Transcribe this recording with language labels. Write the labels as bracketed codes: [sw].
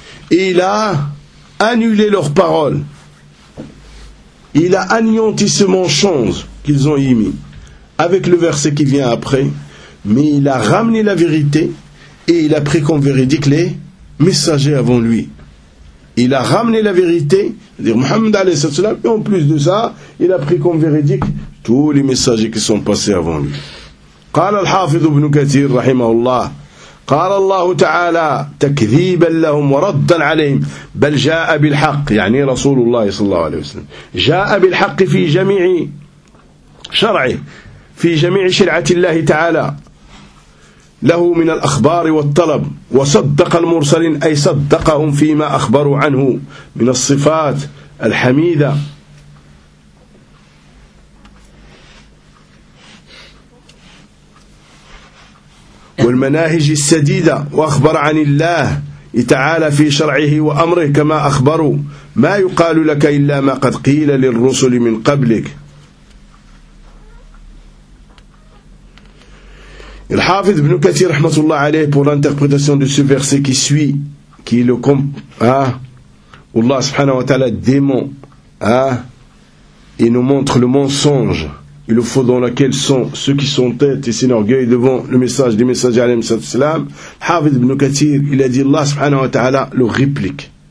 [fr] Et il a annulé leurs paroles. Il a anéanti ce mensonge qu'ils ont émis avec le verset qui vient après. Mais il a ramené la vérité. Et il a pris comme véridique les messagers avant lui. Il a ramené la vérité, c'est-à-dire Muhammad alayhi salam, et en plus de ça, il a pris comme véridique tous les messagers qui sont passés avant lui. [ar] قال الحافظ ابن كثير رحمه الله قال الله تعالى تكذيبا لهم وردا عليهم بل جاء بالحق يعني رسول الله صلى الله عليه وسلم جاء بالحق في جميع شرعه في جميع شرعة الله تعالى له من الأخبار والطلب وصدق المرسلين أي صدقهم فيما أخبروا عنه من الصفات الحميدة والمناهج السديدة وأخبر عن الله تعالى في شرعه وأمره كما أخبروا ما يقال لك إلا ما قد قيل للرسل من قبلك. [fr] Il hafid ibn Kathir rahmatullah alayhi pour l'interprétation de ce verset qui suit, qui est le où Allah subhanahu wa ta'ala dément, et nous montre le mensonge et le faux dans lequel sont ceux qui sont têtes et s'enorgueillent devant le message des messagers alayhi sallam. Hafid ibn Kathir, il a dit Allah subhanahu wa ta'ala le réplique.